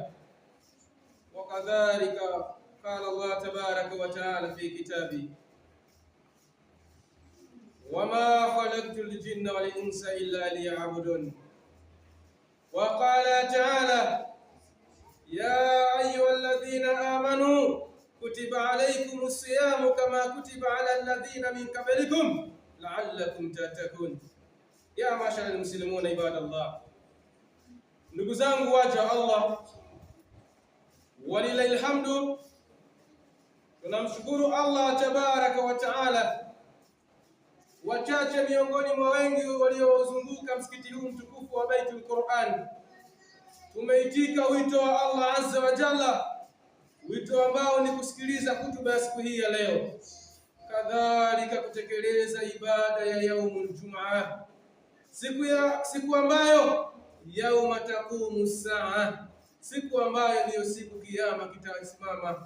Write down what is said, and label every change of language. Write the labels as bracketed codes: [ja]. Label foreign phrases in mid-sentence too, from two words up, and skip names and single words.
[ar] وكذلك قال الله تبارك وتعالى في كتابه: وما خلقت الجن والإنس إلا ليعبدون. وقال تعالى: يا أيها الذين آمنوا كتب عليكم الصيام كما كتب على الذين من قبلكم لعلكم تتقون. يا معشر المسلمون عباد الله, [sw] ndugu zangu waja Allah, [ar] ولله الحمد. [sw] Tunamshukuru Allah [ar] تبارك وتعالى. [sw] Wachache miongoni mwa wengi waliozunguka msikiti huu mtukufu wa Baitul Quran tumeitika wito wa Allah [ar] عز وجل, [sw] wito ambao ni kusikiliza kutuba ya siku hii ya leo, kadhalika kutekeleza ibada ya [ar] يوم الجمعة, [sw] siku ambayo [ar] يوم تقوم الساعة, [sw] siku ambayo ndiyo siku kiyama kitasimama.